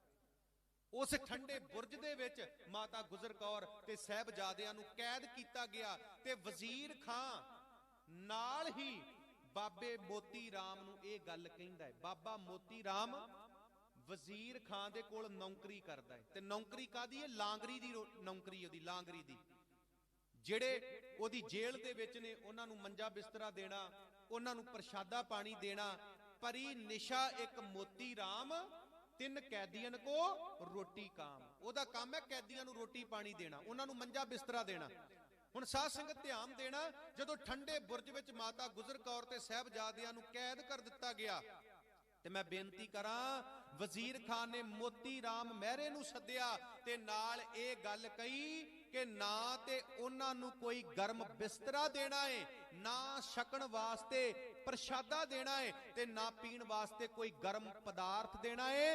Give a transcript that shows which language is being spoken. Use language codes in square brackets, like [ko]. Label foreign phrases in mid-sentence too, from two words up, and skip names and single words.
[pa] ਉਸ ਠੰਡੇ ਬੁਰਜ ਦੇ ਵਿੱਚ ਮਾਤਾ ਗੁਜਰ ਕੌਰ ਤੇ ਸਾਹਿਬਜ਼ਾਦਿਆਂ ਨੂੰ ਕੈਦ ਕੀਤਾ ਗਿਆ। ਤੇ ਵਜ਼ੀਰ ਖ਼ਾਂ ਨਾਲ ਹੀ ਬਾਬੇ ਮੋਤੀ ਰਾਮ ਨੂੰ ਇਹ ਗੱਲ ਕਹਿੰਦਾ ਹੈ। ਬਾਬਾ ਮੋਤੀ ਰਾਮ ਵਜ਼ੀਰ ਖ਼ਾਂ ਦੇ ਕੋਲ ਨੌਕਰੀ ਕਰਦਾ ਹੈ। ਤੇ ਨੌਕਰੀ ਕਾਹਦੀ ਹੈ? ਲਾਂਗਰੀ ਦੀ ਨੌਕਰੀ, ਓਦੀ ਲਾਂਗਰੀ ਦੀ। ਜਿਹੜੇ ਉਹਦੀ ਜੇਲ੍ਹ ਦੇ ਵਿੱਚ ਨੇ ਉਹਨਾਂ ਨੂੰ ਮੰਜਾ ਬਿਸਤਰਾ ਦੇਣਾ, ਉਹਨਾਂ ਨੂੰ ਪ੍ਰਸ਼ਾਦਾ ਪਾਣੀ ਦੇਣਾ। ਪਰੀ ਨਿਸ਼ਾ ਇੱਕ ਮੋਤੀ ਰਾਮ, 3 [hi] कैदियन को रोटी काम। [pa] ਉਹਦਾ ਕੰਮ ਹੈ ਕੈਦੀਆਂ ਨੂੰ ਰੋਟੀ ਪਾਣੀ ਦੇਣਾ, ਉਹਨਾਂ ਨੂੰ ਮੰਜਾ ਬਿਸਤਰਾ ਦੇਣਾ। ਹੁਣ ਸਾਧ ਸੰਗਤ ਧਿਆਨ ਦੇਣਾ, ਜਦੋਂ ਠੰਡੇ ਬੁਰਜ ਵਿੱਚ ਮਾਤਾ ਗੁਜਰ ਕੌਰ ਤੇ ਸਾਹਿਬਜ਼ਾਦਿਆਂ ਨੂੰ ਕੈਦ ਕਰ ਦਿੱਤਾ ਗਿਆ, ਤੇ ਮੈਂ ਬੇਨਤੀ ਕਰਾਂ ਵਜ਼ੀਰ ਖਾਨ ਨੇ ਮੋਤੀ ਰਾਮ ਮਹਿਰੇ ਨੂੰ ਸੱਦਿਆ ਤੇ ਨਾਲ ਇਹ ਗੱਲ ਕਹੀ ਕਿ ਨਾ ਤੇ ਉਹਨਾਂ ਨੂੰ ਕੋਈ ਗਰਮ ਬਿਸਤਰਾ ਦੇਣਾ ਏ, ਨਾ ਛਕਣ ਵਾਸਤੇ ਪ੍ਰਸ਼ਾਦਾ ਦੇਣਾ ਏ, ਤੇ ਨਾ ਪੀਣ ਵਾਸਤੇ ਕੋਈ ਗਰਮ ਪਦਾਰਥ ਦੇਣਾ ਏ।